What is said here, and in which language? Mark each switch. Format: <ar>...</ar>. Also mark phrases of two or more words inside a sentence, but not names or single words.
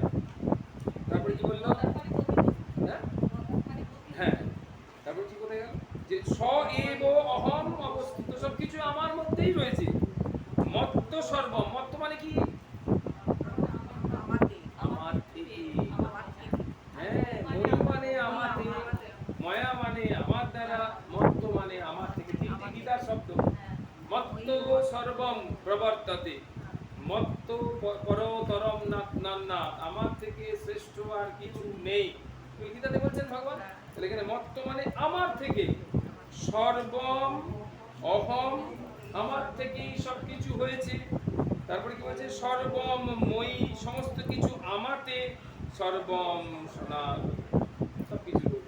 <bn>তারপরে কি বললো, হ্যাঁ তারপর কি কোথায় গেল, যে</bn> <sa>স এব অহম</sa> <bn>অবস্থিত, সবকিছু আমার মধ্যেই রয়েছে।</bn> <sa>মত্ত সর্বম,</sa> <bn>মত্ত মানে কি, আমার থেকে, হ্যাঁ মই মানে আমার থেকে, ময়া মানে আমার দ্বারা, মত্ত মানে আমার থেকে, তিনটি গীতার শব্দ।</bn> <sa>মত্ত সর্বম প্রবর্ততে, মত্ত পরতরম নান্না,</sa> <bn>আমার থেকে শ্রেষ্ঠ আর কিছু নেই, গীতাতে বলছেন ভগবান। তাহলে এখানে মত্ত মানে আমার থেকে,</bn> <sa>সর্বম অহম,</sa> <bn>আমার থেকেই সবকিছু হয়েছে। তারপরে কি বলছে,</bn> <sa>সর্বম মই,</sa> <bn>সমস্ত কিছু আমাতে,</bn> <sa>সর্বম সনাতন,</sa> <bn>সবকিছু রয়েছে।</bn>